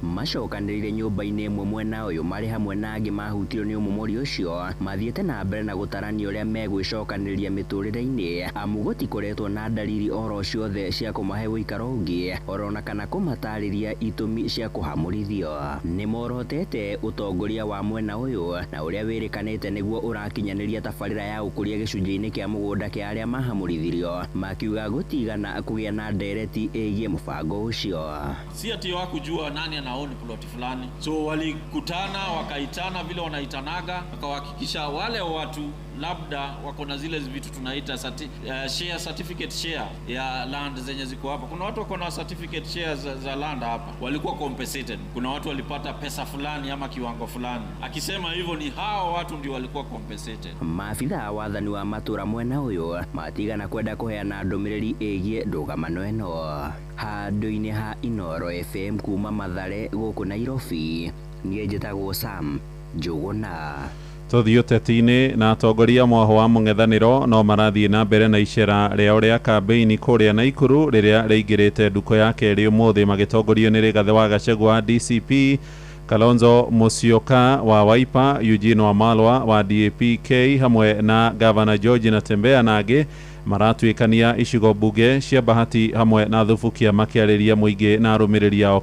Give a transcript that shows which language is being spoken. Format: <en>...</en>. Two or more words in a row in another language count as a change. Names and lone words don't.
<ki>Macokanĩrĩire nyũmba-inĩ ĩmwe mwena ũyũ marĩ hamwe na angĩ mahutirio nĩ ũmomori ũcio, mathiĩte na mbere na gũtarania ũrĩa megwĩcokanĩrĩria mĩtũrĩre-inĩ, amu gũtikoretwo na dalili oro ciothe cia kũmahe ũikaro ũngĩ orona kana kũmatarĩria itũmi cia kũhamũrithio. Nĩ morotete ũtongoria wa mwena ũyũ na ũrĩa wĩrĩkanĩte nĩguo ũrakinyanĩria tabarĩra ya ũkũria gĩcunjĩ-inĩ kĩa mũgũnda kĩa arĩa mahamũrithirio, makiuga gũtigana kũgĩa na ndereti ĩgiĩ mpango ucio.</ki> <sw>Si ati hawakujua nani anaoni ploti fulani, so walikutana wakaitana vile wanaitanaga, wakahakikisha wale watu labda wako na zile vitu tunaita</sw> <en>share certificate</en> <sw>share ya land zenye ziko hapa. Kuna watu wako na</sw> <en>certificate share</en> <sw>za land hapa walikuwa compensated, kuna watu walipata pesa fulani ama kiwango fulani. Akisema hivyo ni hao watu ndio walikuwa compensated.</sw> <ki>Maafitha wathani wa matura mwena uyu matigana kwenda kuheana ndũmĩrĩri ĩgiĩ ndũgamano ĩno. Handũ-inĩ ha Inooro FM kuma Mathare gũkũ Nairobi, niĩ njĩtagwo Sam Njuguna. Tũthiĩ ũteti-inĩ na atongoria mwaho wa mũng'ethanĩro no marathiĩ na mbere na icera rĩao rĩa kambeini kũrĩa Naikuru rĩrĩa rĩingĩrĩte nduko ya kerĩ ũmũthĩ, magĩtongorio nĩ Rigathĩ wa Gachagua wa DCP, Kalonzo Musyoka wa Wiper, Eugene Wamalwa wa DAP-K hamwe na Governor George Natembeya na angĩ maratuĩkania icigo mbunge cia Bahati hamwe na Thubukia makĩarĩria mũingĩ na arũmĩrĩri ao.</ki>